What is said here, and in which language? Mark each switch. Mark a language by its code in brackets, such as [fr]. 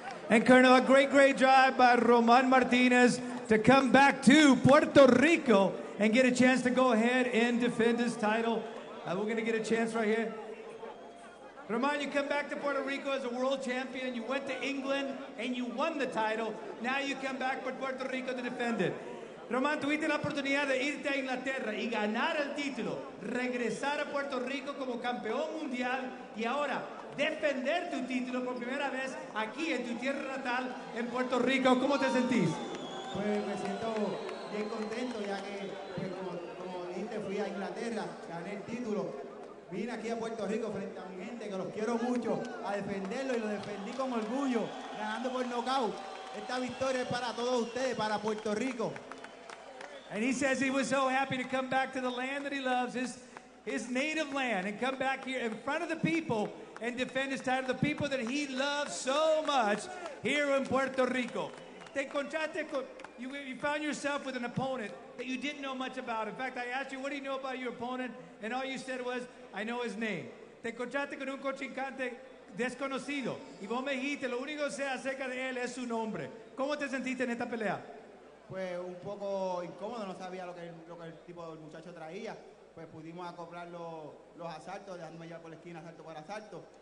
[en] And Colonel, a great job by Roman Martinez to come back to Puerto Rico and get a chance to go ahead and defend his title. We're going to get a chance right here. Roman, you come back to Puerto Rico as a world champion. You went to England and you won the title. Now you come back for Puerto Rico to defend it. [es] Roman, tuviste la oportunidad de irte a Inglaterra y ganar el título, regresar a Puerto Rico como campeón mundial y ahora defender tu título por primera vez aquí en tu tierra natal, en Puerto Rico. ¿Cómo te sentís? Pues me siento bien contento, ya que, pues, como dijiste, fui a Inglaterra, gané el título, vine aquí a Puerto Rico frente a mi gente, que los quiero mucho, a defenderlo, y lo defendí con orgullo, ganando por nocaut. Esta victoria es para todos ustedes, para Puerto Rico. [en] And he says he was so happy to come back to the land that he loves, his native land, and come back here in front of the people and defend his title, the people that he loves so much here in Puerto Rico. [es] Te encontraste con, [en] you found yourself with an opponent that you didn't know much about. In fact, I asked you, what do you know about your opponent? And all you said was, I know his name. [es] Te encontraste con un contrincante desconocido. Y vos me dijiste, lo único que sé acerca de él es su nombre. ¿Cómo te sentiste en esta pelea? Pues un poco incómodo, no sabía lo que el tipo del muchacho traía. Pues pudimos acoplar los asaltos, dejándome llevar por la esquina asalto por asalto.